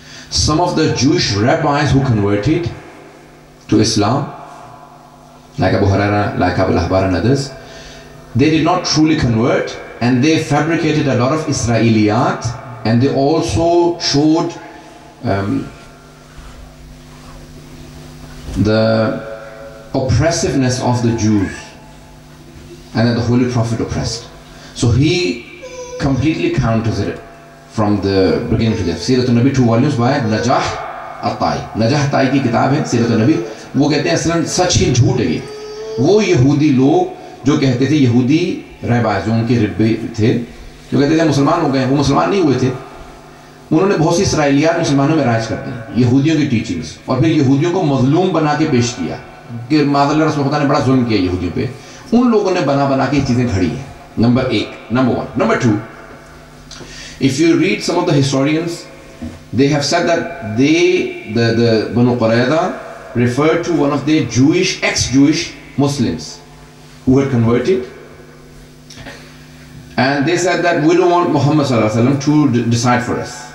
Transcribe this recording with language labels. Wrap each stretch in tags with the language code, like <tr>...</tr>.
<en>Some of the Jewish rabbis who converted to Islam, like Abu Huraira, like Abu al-Ahbar and others, they did not truly convert, and they fabricated a lot of Israeliyat, and they also showed the oppressiveness of the Jews, and that the Holy Prophet oppressed. So he completely counters it from the beginning to the end. Siratul Nabi, 2 volumes by Najah At-Tai.</en> <ur>Najah At-Tai کی کتاب ہے سیرت النبی. وہ کہتے ہیں اصلاً سچ ہی جھوٹ ہے. وہ یہودی لوگ جو کہتے تھے, یہودی رہبائز جو ان کے ربے تھے, جو کہتے تھے مسلمان ہو گئے, وہ مسلمان نہیں ہوئے تھے. انہوں نے بہت سی اسرائیلیات مسلمانوں میں رائج کر دی, یہودیوں کی ٹیچنگز, اور پھر یہودیوں کو مظلوم بنا کے پیش کیا کہ معاذ اللہ رسول خدا نے بڑا ظلم کیا یہودیوں پہ. ان لوگوں نے بنا کے یہ چیزیں کھڑی ہیں.</ur> <en>Number 1. Number 2, if you read some of the historians, they have said that the Banu Qurayza referred to one of their ex-Jewish Muslims who had converted, and they said that we don't want Muhammad sallallahu alaihi wasallam to decide for us.</en>